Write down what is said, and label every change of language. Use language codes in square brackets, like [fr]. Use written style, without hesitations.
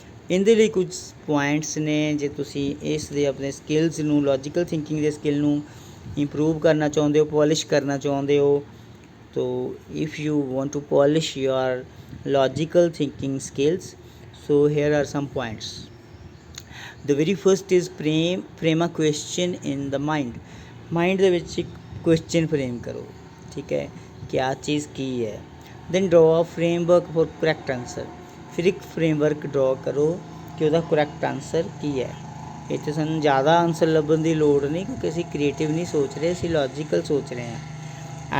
[pa] ਇਹਦੇ ਲਈ ਕੁਝ ਪੁਆਇੰਟਸ ਨੇ, ਜੇ ਤੁਸੀਂ ਇਸ ਦੇ ਆਪਣੇ ਸਕਿੱਲਸ ਨੂੰ, ਲੌਜੀਕਲ ਥਿੰਕਿੰਗ ਦੇ ਸਕਿੱਲ ਨੂੰ ਇੰਪਰੂਵ ਕਰਨਾ ਚਾਹੁੰਦੇ ਹੋ, ਪੋਲਿਸ਼ ਕਰਨਾ ਚਾਹੁੰਦੇ ਹੋ, ਤੋ [en] If you want to polish your logical thinking skills, so here are some points. The very first is frame a question in the mind। [pa] Mind ਦੇ ਵਿੱਚ ਇੱਕ ਕੁਐਸਚਨ ਫਰੇਮ ਕਰੋ, ਠੀਕ ਹੈ, ਕਿ ਆਹ ਚੀਜ਼ ਕੀ ਹੈ। [en] Then draw a framework for correct answer. [pa] ਫਿਰ ਇੱਕ ਫਰੇਮਵਰਕ ਡਰਾ ਕਰੋ ਕਿ ਉਹਦਾ ਕਰੈਕਟ ਆਂਸਰ ਕੀ ਹੈ। ਇੱਥੇ ਸਾਨੂੰ ਜ਼ਿਆਦਾ ਆਂਸਰ ਲੱਭਣ ਦੀ ਲੋੜ ਨਹੀਂ ਕਿਉਂਕਿ ਅਸੀਂ ਕ੍ਰੀਏਟਿਵ ਨਹੀਂ ਸੋਚ ਰਹੇ, ਅਸੀਂ ਲੌਜੀਕਲ ਸੋਚ ਰਹੇ ਹਾਂ।